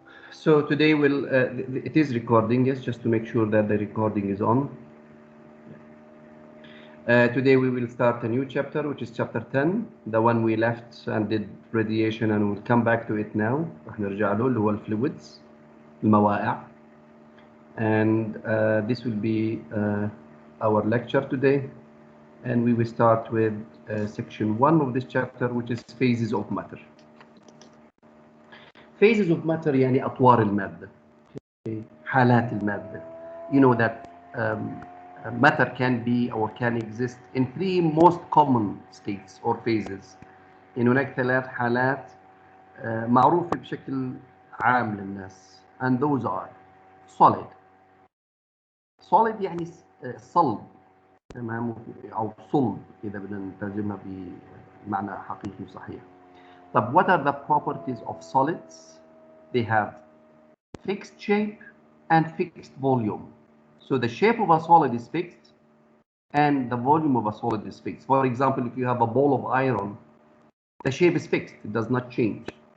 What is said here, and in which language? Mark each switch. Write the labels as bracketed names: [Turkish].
[English] So today it is recording, yes, just to make sure that the recording is on. Today we will start a new chapter, which is chapter 10, the one we left and did radiation, and we'll come back to it now. [Arabic] رح نرجع له اللي هو الفلويدز الموائع. [English] And this will be our lecture today, and we will start with section 1 of this chapter, which is phases of matter. [Arabic] Phases of matter يعني أطوار المادة. حالات المادة. [English] You know that matter can be or can exist in three most common states or phases. [Arabic] يعني هناك ثلاث حالات معروفة بشكل عام للناس, [English] and those are solid. [Arabic] Solid يعني صلب, تمام, أو صلب إذا بدنا نترجمها بمعنى حقيقي وصحيح. طب [English] what are the properties of solids? They have fixed shape and fixed volume. So the shape of a solid is fixed and the volume of a solid is fixed. For example, if you have a ball of iron, the shape is fixed, it does not change.